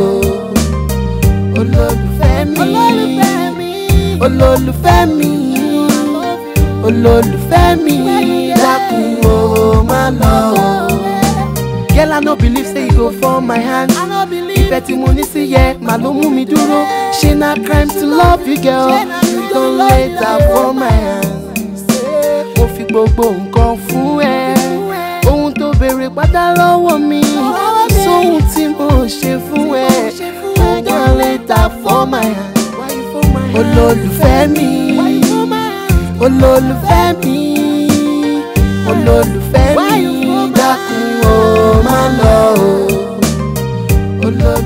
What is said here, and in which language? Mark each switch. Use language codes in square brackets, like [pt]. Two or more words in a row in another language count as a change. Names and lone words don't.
[yo] Olólùfẹ́ mi, olólùfẹ́ mi, olólùfẹ́ mi, dákun o má lọ o. [pcm] Girl, I no believe say you go fall my hand. [yo] Ìfẹ́ tí mo ní sí yẹ, màá ló mú mi dúró. [pcm] Ṣé na crime to love you, girl? You don't later fall my hand. [yo] Mo fi gbogbo nǹkan fún ẹ. Ohun tó béèrè pátá lọ́wọ́ mi. Sóhun tí mo ṣe fún ẹ. [pcm] You don't later fall my hand. [yo] Olólùfẹ́ mi, olólùfẹ́ mi, olólùfẹ́ mi, dákun o má lọ o.